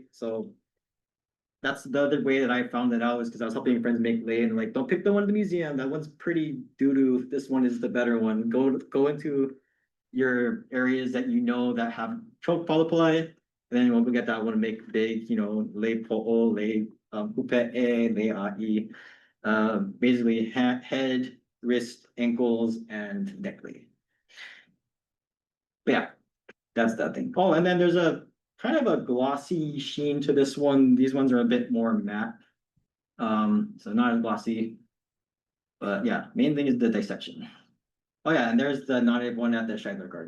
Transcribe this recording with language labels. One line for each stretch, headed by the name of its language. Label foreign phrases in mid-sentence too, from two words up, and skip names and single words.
English: So that's the other way that I found it out, is because I was helping friends make lei and like, don't pick the one in the museum. That one's pretty doo-doo. This one is the better one. Go into your areas that you know that have choke polypi, and then when we get that one to make big,
Hawaiian: lei po'o, lei OPEPP, lei a'i,
English: basically head, wrist, ankles, and neck lei. But yeah, that's that thing. Oh, and then there's a kind of a glossy sheen to this one. These ones are a bit more matte. So not as glossy. But yeah, main thing is the dissection. Oh yeah, and there's the non-native one at the Scheidler garden.